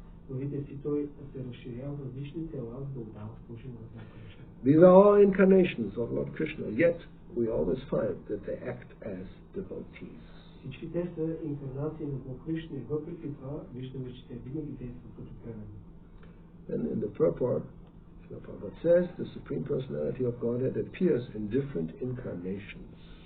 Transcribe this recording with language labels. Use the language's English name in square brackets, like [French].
[Bulgarian] Видите си, той се разширява в различни тела, за да отдава служение на Кришна. [English] These are all incarnations of Lord Krishna, yet we always find that they act as devotees. [Bulgarian] Всички те са инкарнации на Бог Кришна и въпреки това виждаме, че те винаги действат като преданни. [English] And in the purport, Prabhupada says, the Supreme Personality of Godhead appears in different incarnations.